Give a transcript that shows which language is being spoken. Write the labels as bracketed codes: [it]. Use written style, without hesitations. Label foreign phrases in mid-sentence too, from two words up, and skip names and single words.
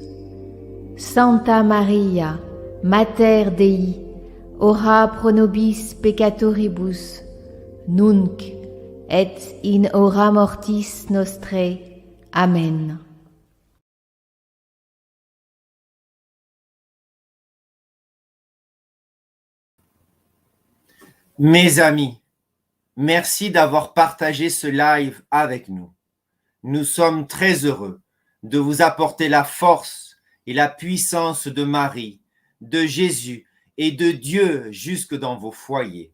[la] Santa Maria, Mater Dei, ora pro nobis peccatoribus, nunc et in hora mortis nostrae. Amen. [fr] Mes amis, merci d'avoir partagé ce live avec nous. Nous sommes très heureux de vous apporter la force et la puissance de Marie, de Jésus et de Dieu jusque dans vos foyers.